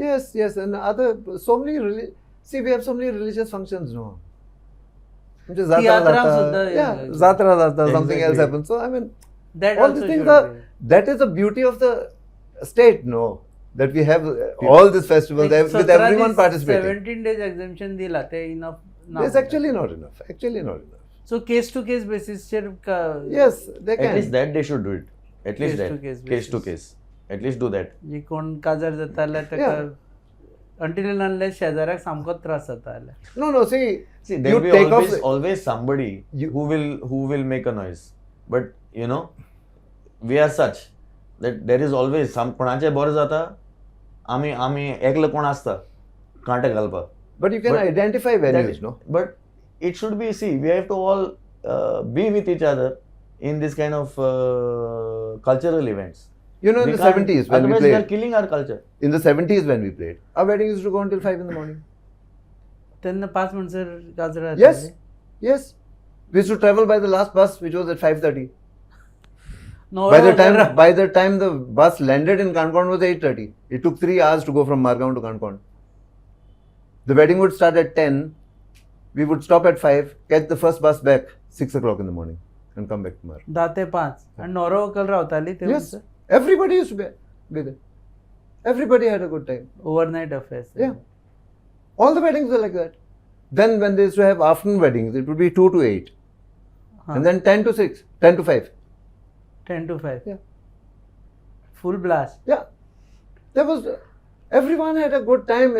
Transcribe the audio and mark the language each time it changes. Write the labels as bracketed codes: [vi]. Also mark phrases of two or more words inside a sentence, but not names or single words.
[en] Yes, yes, and other so many See, we have so many religious functions now. [kok] Theatra sudda, Jatra jata, [en] something else Exactly. happens. So I mean, That all also these things should are. be. That is the beauty of the state, no? That we have all these festivals Like with 17 everyone participating. 17 days exemption [kok] दिला ते [en] enough It's actually not enough. Actually not enough. So case to case basis चेर Yes, they At can. least that they should do it. At least Case that. to case Case to basis. case. At least do that. [kok] जी कोण काजार जाता जाल्यार ताका [en] until and unless [kok] शेजाऱ्याक सामको त्रास जाता जाल्यार [en] No, see, See, there you will be take always, off. always somebody You- who will make a noise. But you know, we are such that there is always some [kok] कोणाचे बरं जाता आम्ही एकलं कोण असता कांटे घालपा. [en] But you can But identify venues, no? But it should be, see, we have to all be with each other in this kind of cultural events. You know, in We the can't- 70s when we otherwise we are played, killing our culture. in the 70s when we played, our wedding used to go until 5 in the morning. [kok] त्यांना 5 म्हणसर काजर [en] Yes, yes. We used to travel by the last bus, which was at 5:30. By the time the bus landed in Kankan was 8:30. It took 3 hours to go from Margaon to Kankan. The wedding would start at 10. We would stop at 5, catch the first bus back 6 o'clock in the morning and come back to Margaon. [kok] 10 ते 5 आणि नवरा वकल रावताली ते [en] Yes, everybody used to be there. Everybody had a good time. overnight affairs Yeah. All the weddings were like that. Then when they used to have afternoon weddings, it would be 2 to 8. And then 10 to 6, 10 to 5. 10 to 5 Yeah. full blast. Yeah. There was, everyone had a good time.